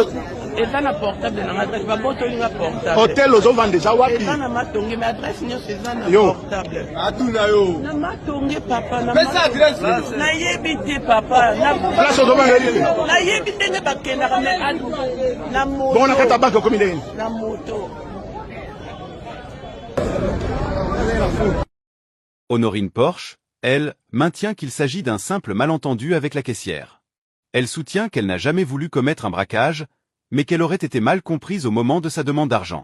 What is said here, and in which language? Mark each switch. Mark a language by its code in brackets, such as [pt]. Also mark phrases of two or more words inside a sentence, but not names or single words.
[ln] Eza na portable na adresse ba boto linga portable. Hôtel zo vende za wapi? Eza na matonge [fr] mais adresse [ln] nyonso eza na Yo. portable. Atuna yo. Na matonge papa na. Pesa adresse. Na yebi te papa na. Place zo vende. Na yebi ndenge bakenda ka me adu. Na moto. Bon, [fr] on a kata banque comme il est. [ln] Na moto. [fr] Honorine Porsche, elle, maintient qu'il s'agit d'un simple malentendu avec la caissière. Elle soutient qu'elle n'a jamais voulu commettre un braquage, mais qu'elle aurait été mal comprise au moment de sa demande d'argent.